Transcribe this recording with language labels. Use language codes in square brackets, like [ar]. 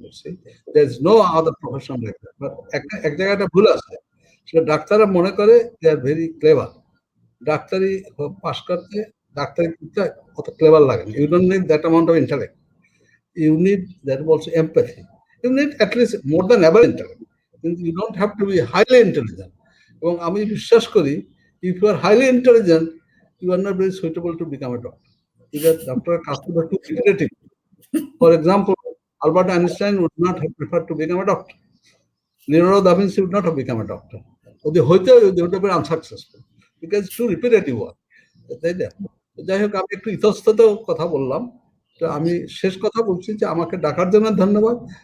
[en] You see, there is no other profession like that. [bn] But এক জায়গাটা ভুল আছে, সেটা ডাক্তাররা মনে করে [en] they are very clever. [bn] ডাক্তারি পাস করতে ডাক্তারি করতে অত ক্লেভার লাগে না, [en] you don't need that amount of intellect, you need that also empathy, you need at least more than ever intellect, you don't have to be highly intelligent. [bn] এবং আমি বিশ্বাস করি [en] if you are highly intelligent, you are not very suitable to become a doctor, because doctor কাজ to be too creative. For example, Albert Einstein would not have preferred to become a doctor, Leonardo da Vinci would not have become a doctor, they would have been unsuccessful because it's too repetitive work. [bn] তাই না? যাই হোক, আমি একটু ইতস্তত কথা বললাম, তো আমি শেষ কথা বলছি যে আমাকে ডাকার জন্য ধন্যবাদ।